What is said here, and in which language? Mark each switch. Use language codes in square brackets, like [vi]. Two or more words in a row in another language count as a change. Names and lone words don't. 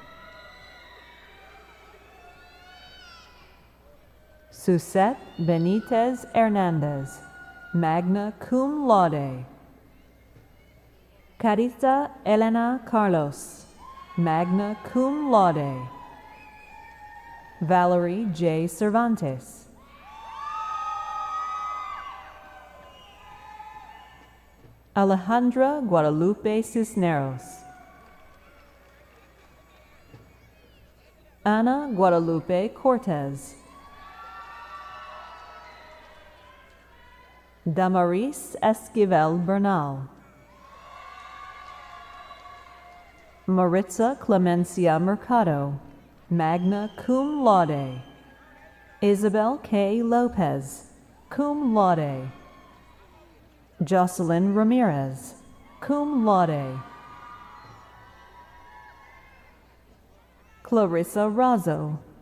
[es] Susette Benitez Hernandez, [la] magna cum laude. [es] Carissa Elena Carlos, [la] magna cum laude. [es] Valerie J. Cervantes. Alejandra Guadalupe Cisneros. Ana Guadalupe Cortez. Damaris Esquivel Bernal. Maritza Clemencia Mercado, [la] magna cum laude. [es] Isabel K. Lopez, [la] cum laude. [es] Jocelyn Ramirez, [la] cum laude. [es] Clarissa Razzo.